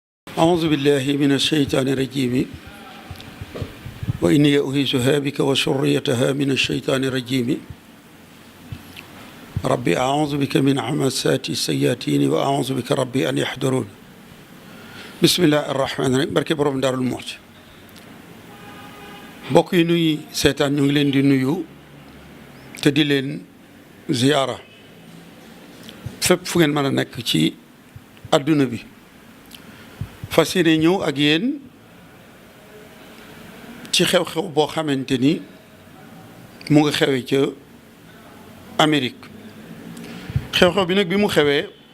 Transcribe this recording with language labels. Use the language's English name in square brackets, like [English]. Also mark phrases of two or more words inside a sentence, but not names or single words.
[Arabic] أعوذ بالله من الشيطان الرجيم وإني أعيذها بك وذريتها من الشيطان الرجيم ربي أعوذ بك من همزات الشياطين وأعوذ بك ربي أن يحضرون بسم الله الرحمن الرحيم [Wolof] barke borom Daarul Muxti mbokk yi nuy seetaan ñu ngi leen di nuyu te di leen ziyaara fépp fu ngeen mën a nekk ci adduna bi fas yéene ñëw ak yéen ci xew-xew boo xamante ni mu nga xewee ca Amérique xew-xew bi nag bi mu xewee